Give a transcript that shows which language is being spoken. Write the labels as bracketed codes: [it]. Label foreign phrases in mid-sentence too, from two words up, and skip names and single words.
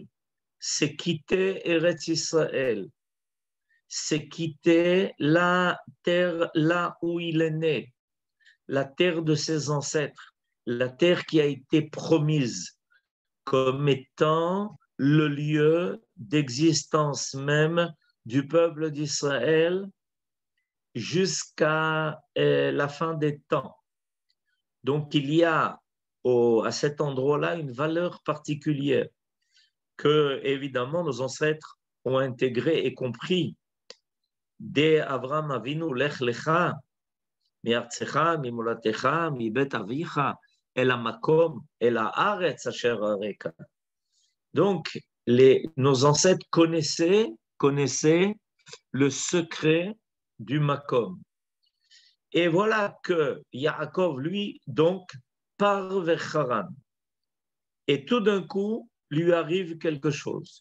[fr] C'est quitter Eretz Israël. C'est quitter la terre là où il est né, la terre de ses ancêtres, la terre qui a été promise comme étant le lieu d'existence même du peuple d'Israël jusqu'à la fin des temps. Donc, il y a à cet endroit-là une valeur particulière que, évidemment, nos ancêtres ont intégrée et compris. [he] Dès Avraham Avinu, לך לך, מארצך, ממולדתך, מבית אביך, אל המקום, אל הארץ אשר אראך. [fr] Donc, nos ancêtres connaissaient le secret du Makom. Et voilà que Yaakov, lui, donc, part vers Haran. Et tout d'un coup, lui arrive quelque chose.